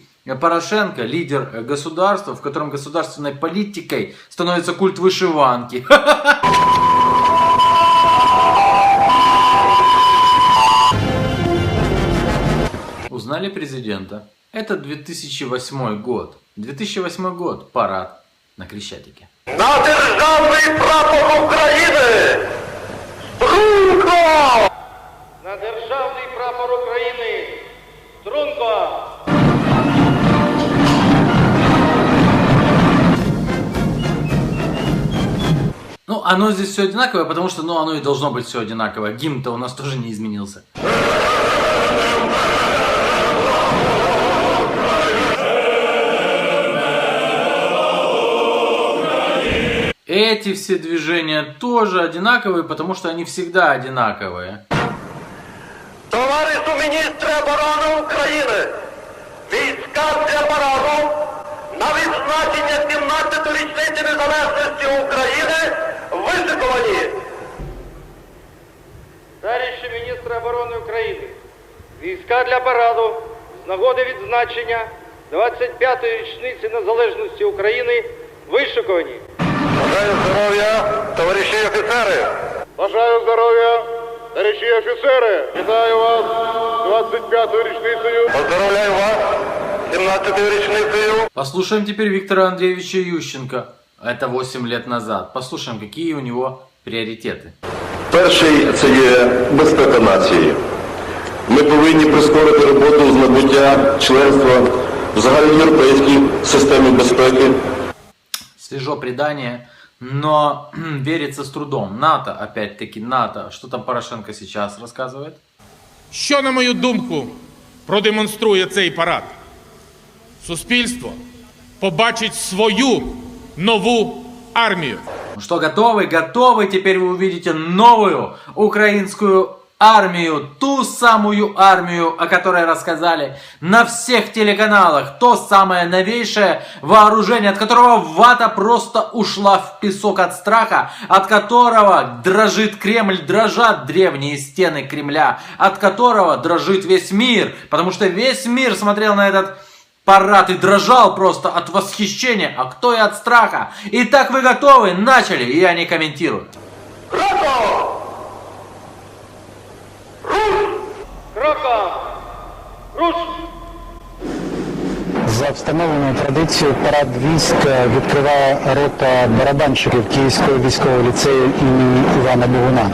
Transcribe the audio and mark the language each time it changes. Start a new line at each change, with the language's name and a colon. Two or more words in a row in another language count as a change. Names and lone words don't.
Russian: Порошенко, лидер государства, в котором государственной политикой становится культ вышиванки. Узнали президента? Это 2008 год. 2008 год. Парад на Крещатике.
Ukrainian: На державний прапор України! Струнко! На державний прапор України! Струнко!
Russian: Оно здесь все одинаковое, потому что, оно и должно быть все одинаковое. Гимн-то у нас тоже не изменился. Эти все движения тоже одинаковые, потому что они всегда одинаковые.
Ukrainian: Товаришу міністре оборони України! Війська для параду 17-ту річницю незалежності України вишикувані. Товариші міністри оборони України, війська для параду з нагоди відзначення 25-ї річниці незалежності України вишикувані. Бажаю здоров'я, товариші офіцери! Бажаю здоров'я, товариші офіцери! Вітаю вас з 25-ю річницею! Поздравляю вас з 17-ю річницею!
Russian: Послушаем теперь Виктора Андреевича Ющенко. Это 8 лет назад. Послушаем, какие у него приоритеты.
Ukrainian: Перший – це є безпека нації. Ми повинні прискорити роботу з набуття членства в загальноєвропейській системі безпеки.
Russian: Свежо предание, но верится с трудом. НАТО, опять-таки, НАТО. Что там Порошенко сейчас рассказывает?
Ukrainian: Що, на мою думку, продемонструє цей парад? Суспільство побачить свою нову армію.
Russian: Ну что, готовы? Готовы? Теперь вы увидите новую украинскую армию. Ту самую армию, о которой рассказали на всех телеканалах. То самое новейшее вооружение, от которого вата просто ушла в песок от страха, от которого дрожит Кремль, дрожат древние стены Кремля, от которого дрожит весь мир. Потому что весь мир смотрел на этот парад и дрожал просто от восхищения, а кто и от страха. Итак, вы готовы? Начали, я не комментирую.
Ukrainian: Кроком! Руш! Кроком! Руш! За встановленою традицією парад військ відкриває рота барабанщиків Київського військового ліцею імені Івана Богуна.